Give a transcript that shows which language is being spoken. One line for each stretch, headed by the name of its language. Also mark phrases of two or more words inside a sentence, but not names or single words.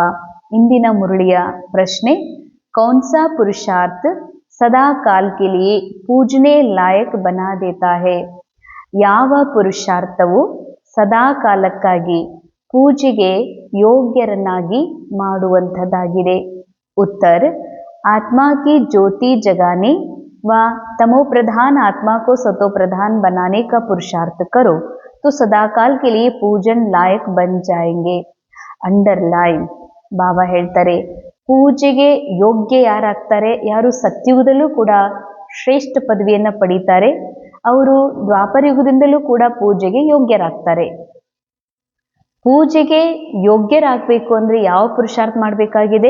Kannada: ಇಂದಿನ ಮುರಳಿಯ ಪ್ರಶ್ನೆ,
Hindi: कौनसा पुरुषार्थ सदा काल के लिए पूजने लायक बना देता है?
Kannada: ಯಾವ ಪುರುಷಾರ್ಥವು ಸದಾ ಕಾಲಕ್ಕಾಗಿ ಪೂಜೆಗೆ ಯೋಗ್ಯರನ್ನಾಗಿ ಮಾಡುವಂಥದ್ದಾಗಿದೆ? ಉತ್ತರ,
Hindi: आत्मा की ज्योति जगाने व तमो प्रधान आत्मा को सतो प्रधान बनाने का पुरुषार्थ करो तो सदाकाल के लिए पूजन लायक बन जाएंगे. अंडरलाइन.
Kannada: ಬಾಬಾ ಹೇಳ್ತಾರೆ, ಪೂಜೆಗೆ ಯೋಗ್ಯ ಯಾರಾಗ್ತಾರೆ? ಯಾರು ಸತ್ಯುಗದಲ್ಲೂ ಕೂಡ ಶ್ರೇಷ್ಠ ಪದವಿಯನ್ನ ಪಡೀತಾರೆ, ಅವರು ದ್ವಾಪರ ಯುಗದಿಂದಲೂ ಕೂಡ ಪೂಜೆಗೆ ಯೋಗ್ಯರಾಗ್ತಾರೆ. ಪೂಜೆಗೆ ಯೋಗ್ಯರಾಗಬೇಕು ಅಂದ್ರೆ ಯಾವ ಪುರುಷಾರ್ಥ ಮಾಡಬೇಕಾಗಿದೆ?